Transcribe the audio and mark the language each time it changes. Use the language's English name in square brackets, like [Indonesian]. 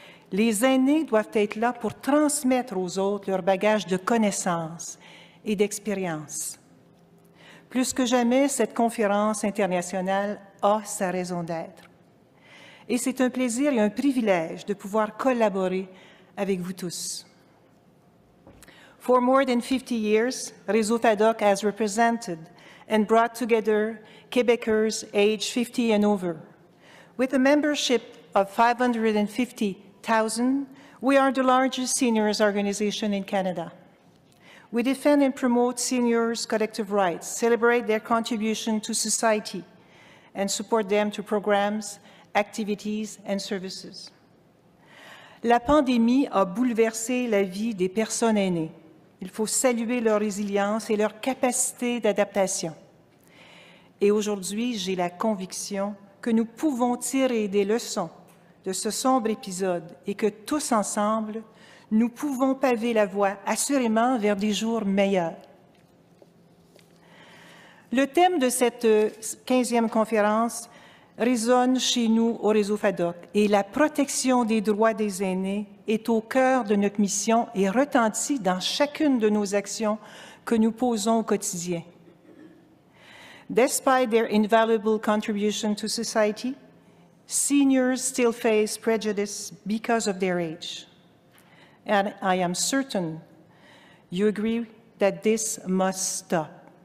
[French] Les aînés doivent être là pour transmettre aux autres leur bagage de connaissances et d'expérience. Plus que jamais, cette conférence internationale a sa raison d'être. Et c'est un plaisir et un privilège de pouvoir collaborer avec vous tous. [English] For more than 50 years, Réseau FADOC has represented and brought together Quebecers aged 50 and over. With a membership of 550,000, we are the largest seniors organization in Canada. We defend and promote seniors' collective rights, celebrate their contribution to society, and support them to programs, activities, and services. [French] La pandémie a bouleversé la vie des personnes aînées. Il faut saluer leur résilience et leur capacité d'adaptation. Et aujourd'hui, j'ai la conviction que nous pouvons tirer des leçons de ce sombre épisode et que tous ensemble, nous pouvons paver la voie assurément vers des jours meilleurs. Le thème de cette 15e conférence résonne chez nous au réseau FADOC et la protection des droits des aînés est au cœur de notre mission et retentit dans chacune de nos actions que nous posons au quotidien. [English] Despite their invaluable contribution to society, seniors still face prejudice because of their age. And I am certain you agree that this must stop.